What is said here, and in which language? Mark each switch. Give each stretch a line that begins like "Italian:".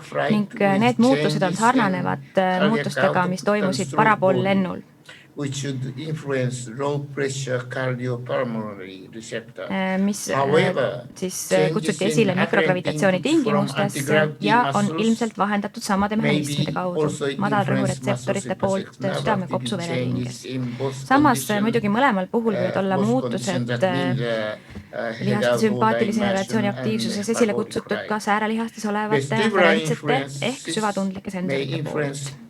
Estonian: Ning need muutused on sarnanevad muutustega, mis toimusid parapool-lennul.
English: which should influence low pressure cardiopulmonary receptor.
Estonian: Mis siis kutsuti esile mikrogravitatsiooni tingimustes ja on ilmselt vahendatud samade mehhanismide kaudu madalrõhuretseptorite poolt südame kopsuvereringes. Samas muidugi mõlemal puhul võivad olla muutused lihaste sümpaatilise inervatsiooni aktiivsuses esile kutsutud ka säärelihastes olevate aferentsete ehk süvatundlike sensorite poolt.